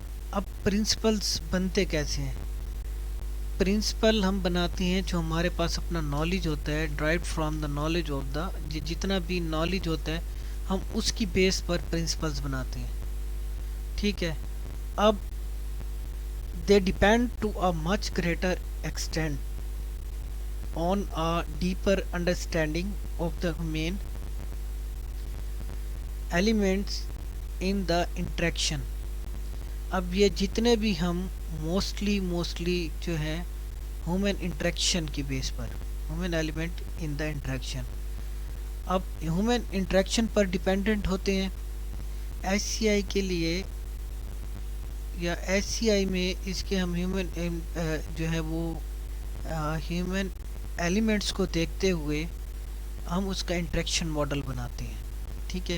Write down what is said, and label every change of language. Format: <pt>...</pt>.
<ur>اب پرنسپلز بنتے کیسے ہیں؟ پرنسپل ہم بناتے ہیں جو ہمارے پاس اپنا نالج ہوتا ہے، derived from the knowledge of the, جتنا بھی نالج ہوتا ہے ہم اس کی بیس پر پرنسپلز بناتے ہیں. ٹھیک ہے.</ur> <en>اب they depend to a much greater extent on a deeper understanding of the main elements in the interaction.</en> <ur>اب یہ جتنے بھی ہم موسٹلی جو ہے ہیومن انٹریکشن کی بیس پر، human element in the interaction, اب ہیومن انٹریکشن پر ڈیپینڈنٹ ہوتے ہیں. ایس سی آئی کے لیے یا ایس سی آئی میں اس کے ہم ہیومن جو ہے وہ ہیومن ایلیمنٹس کو دیکھتے ہوئے ہم اس کا انٹریکشن ماڈل بناتے ہیں. ٹھیک ہے.</ur>